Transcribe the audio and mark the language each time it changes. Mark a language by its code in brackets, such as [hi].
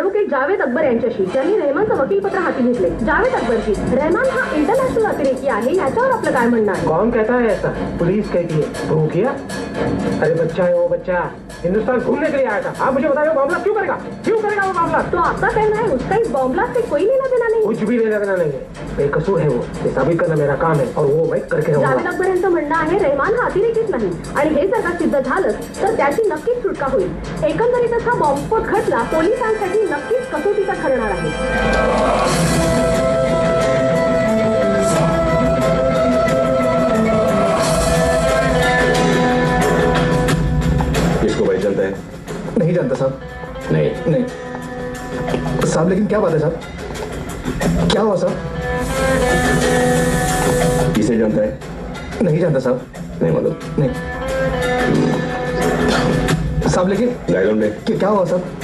[mr] जावेद अकबर यांच्याशी त्यांनी रहमानचं वकीलपत्र हाती घेतले. जावेद अकबरजी, रहमान हा इंटरनॅशनल अतिरेकी आहे, याच्यावर आपलं काय म्हणणं आहे? [hi] कौन कहता है ऐसा? पुलिस कहती है। प्रूव किया? अरे बच्चा है वो, बच्चा हिंदुस्तान घूमने के लिए आया था। आप मुझे बताइए मामला क्यों करेगा वो मामला? तो आपका कहना है उसका इस बॉम्बला से कोई लेना देना नहीं? कुछ भी लेना देना नहीं है, बेकसूर है वो, ये साबित करना मेरा काम है और वो मैं करके [mr] जावेद [hi] रहूंगा। [mr] अकबर यांचं म्हणणं आहे रहमान हा अतिरेकीच नाही आणि हे जर का सिद्ध झालं तर त्याची नक्कीच सुटका होईल. एकंदरीतच हा बॉम्बस्फोट खटला पोलिसांसाठी नक्कीच कसोटीचा ठरणार आहे. [hi] इसको भाई जानता है? नहीं जानता साहब. नहीं नहीं साहब, लेकिन क्या बात है साहब? क्या हुआ साहब? किसे जानता है? नहीं जानता साहब। नहीं मालूम। नहीं साहब, लेकिन क्या हुआ साहब?